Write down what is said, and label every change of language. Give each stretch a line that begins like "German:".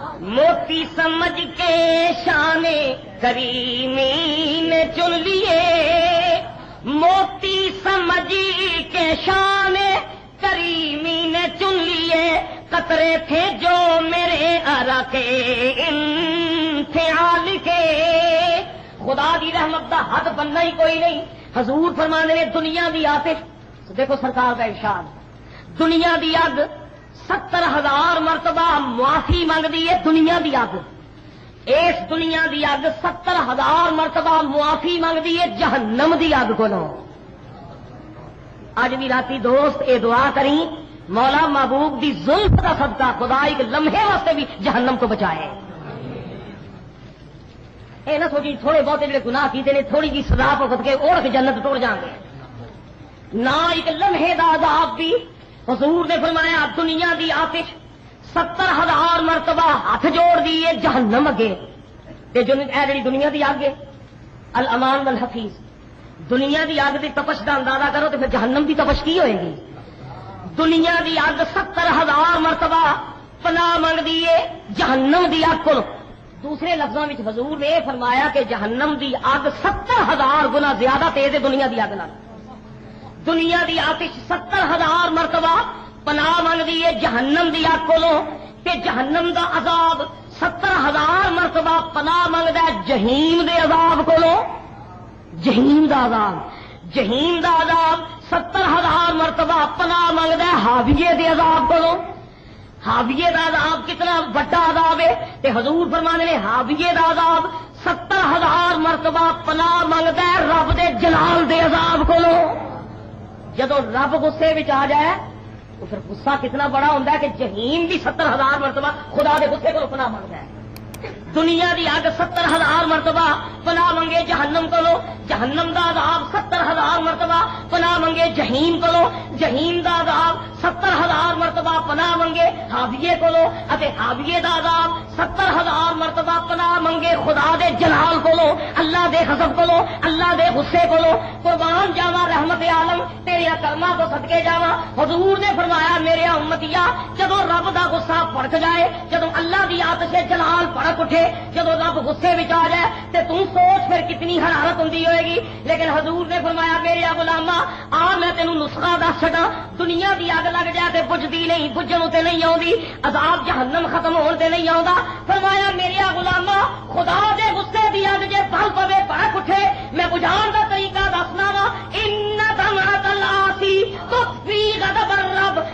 Urdu: موتی سمجھ کے شان کریمی نے چن لیے، موتی سمجھ کے شان کریمی نے چن لیے، قطرے تھے جو میرے عرق انفعال کے.
Punjabi: خدا دی رحمت دا حد بننا ہی کوئی نہیں. حضور فرمانے نے دنیا دی آتش،
Urdu: دیکھو سرکار کا ارشاد،
Punjabi: دنیا دی اگ 70,000 مرتبہ معافی منگدی ہے. دنیا دی اگ، اس دنیا دی اگ 70,000 مرتبہ معافی منگدی ہے جہنم دی اگ کو. اج بھی راتی دوست اے دعا کریں مولا محبوب دی زلف دا صدقہ خدا ایک لمحے واسطے بھی جہنم کو بچائے. اے نہ سوچی تھوڑے بہتے جڑے گناہ کیتے نے تھوڑی جی سزا بھگت کے اوڑ کے جنت ٹر جان گے، نہ ایک لمحے دا عذاب بھی. حضور نے فرمایا دنیا دی آتش 70,000 مرتبہ ہاتھ جوڑ دیے جہنم اگے. جی دنیا دی اگ الامان والحفیظ، دنیا دی اگ دی تپش کا اندازہ کرو تو پھر جہنم دی تپش کی ہوئے گی. دنیا دی اگ 70,000 مرتبہ پناہ منگ دیے جہنم دی اگ کو.
Urdu: دوسرے لفظوں میں حضور نے فرمایا کہ
Punjabi: جہنم دی اگ 70,000 گنا زیادہ تیز ہے دنیا دی اگ نال. دنیا دی آتش 70,000 مرتبہ پناہ منگ دیے جہنم دی اگ کو، تے جہنم دا عذاب 70,000 مرتبہ پناہ منگدا ہے جہیم دے عذاب کو. جہیم دا عذاب، جہیم دا عذاب 70,000 مرتبہ پناہ منگدا ہے حاویے دے عذاب کو. حاویے دا عذاب کتنا بڑا عذاب ہے تے حضور فرمانے نے حاویے دا عذاب 70,000 مرتبہ پناہ منگدا ہے رب دے جلال دے عذاب کو. جدو رب غصے وچ آ جائے
Urdu: تو پھر غصہ کتنا بڑا ہوتا ہے
Punjabi: کہ جہیم بھی 70,000 مرتبہ خدا دے غصے کو پناہ منگتا ہے. دنیا دی اگ 70,000 مرتبہ پناہ منگے جہنم کو، جہنم دا عذاب 70,000 مرتبہ پناہ منگے جہیم کو، جہیم دا عذاب 70,000 مرتبہ پناہ منگے حاویے کو، حاویے دا عذاب 70,000 مرتبہ پناہ منگے خدا دے جلال کو، اللہ دے غضب کو، اللہ دے غصے کو. قربان جاوا رحمت عالم تیرے کرما تو صدقے جاوا. حضور نے فرمایا میرے امتیا جدو رب دا غصہ پڑک جائے، جدو اللہ دی آتش جلال پڑک اٹھے، جدو رب غصے وچ آ جائے تے تم سوچ پھر کتنی حرارت ہوندی ہوئے گی. لیکن حضور نے فرمایا میرے غلاما آ میں تینوں نسخہ دس چھڈاں. دنیا دی اگ لگ جائے تے بجھدی نہیں، بجھن تے نہیں آوندی، عذاب جہنم ختم ہون تے نہیں آوندا. فرمایا میرے غلاما خدا دے غصے دی اگ جے بل پوے بھڑک اٹھے میں بجھان دا طریقہ دسنا وا.
Arabic: ان دمعۃ العاصی تطفی غضب الرب.